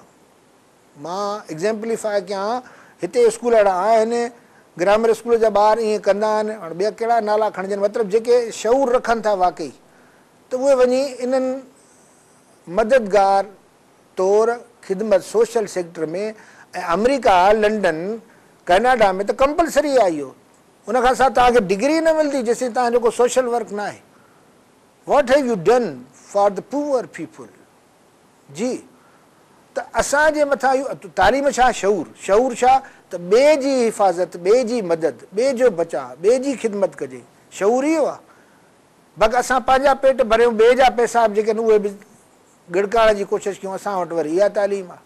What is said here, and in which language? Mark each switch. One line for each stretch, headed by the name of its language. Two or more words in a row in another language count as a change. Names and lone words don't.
Sindhi: मां एग्ज़ैम्पलीफाई कयां, हिते स्कूल अहिड़ा आहिनि, ग्रामर स्कूल जा ॿार ईअं कंदा आहिनि, हाणे ॿिया कहिड़ा नाला खणजनि, मतिलबु जेके शऊर रखनि था वाक़ई, त उहे वञी इन्हनि मददगार तौरु ख़िदमत
English: social sector
Sindhi: में, ऐं अमेरिका, लंडन, कैनेडा में त कंपलसरी आहे इहो। उनखां सवाइ तव्हांखे डिग्री न मिलंदी जेसिताईं तव्हां जेको
English: social work
Sindhi: न आहे।
English: what have you done for the poor people?
Sindhi: जी, त असांजे मथां इहो तालीम छा, शऊर। शऊर छा, त ॿिए जी हिफ़ाज़त, ॿिए जी मदद, ॿिए जो बचाव, ॿिए जी ख़िदमत कजे, शऊर इहो आहे। बाक़ी असां पंहिंजा पेट भरियूं, ॿिए जा पैसा जेके आहिनि उहे बि गिड़काइण जी कोशिशि कयूं, असां वटि वरी इहा तालीम आहे।